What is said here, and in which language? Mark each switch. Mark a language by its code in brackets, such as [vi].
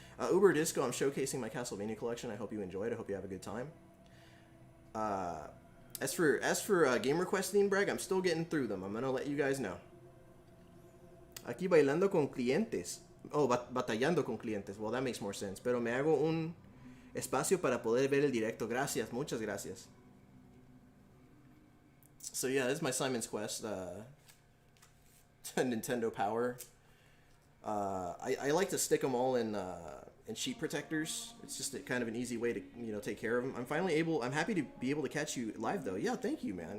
[en] Uber Disco, I'm showcasing my Castlevania collection. I hope you enjoy it. I hope you have a good time. As for game request theme brag, I'm still getting through them. I'm gonna let you guys know. [es] Aquí bailando con clientes. Oh, batallando con clientes. [en] Well, that makes more sense. [es] Pero me hago un espacio para poder ver el directo. Gracias, muchas gracias. [en] So yeah, this is my Simon's Quest. Nintendo Power. I like to stick them all in sheet protectors. It's just kind of an easy way to take care of them. I'm happy to be able to catch you live though. Yeah, thank you, man.